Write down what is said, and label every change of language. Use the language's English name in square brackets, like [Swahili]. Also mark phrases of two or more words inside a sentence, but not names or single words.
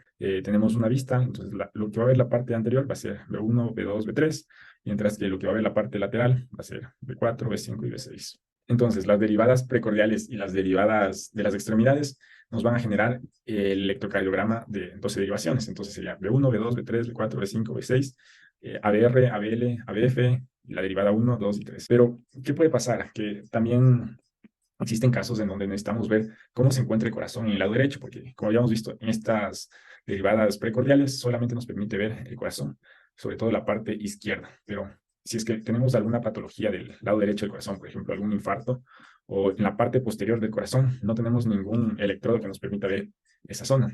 [Spanish] Tenemos una vista, entonces lo que va a ver la parte anterior va a ser V1, V2, V3, mientras que lo que va a ver la parte lateral va a ser V4, V5 y V6. Entonces, las derivadas precordiales y las derivadas de las extremidades nos van a generar el electrocardiograma de 12 derivaciones. Entonces sería V1, V2, V3, V4, V5, V6, ABR, ABL, ABF, y la derivada 1, 2 y 3. Pero, ¿qué puede pasar? Que también existen casos en donde necesitamos ver cómo se encuentra el corazón en el lado derecho, porque como habíamos visto en estas derivadas precordiales, solamente nos permite ver el corazón, sobre todo la parte izquierda. Pero si es que tenemos alguna patología del lado derecho del corazón, por ejemplo, algún infarto, o en la parte posterior del corazón, no tenemos ningún electrodo que nos permita ver esa zona.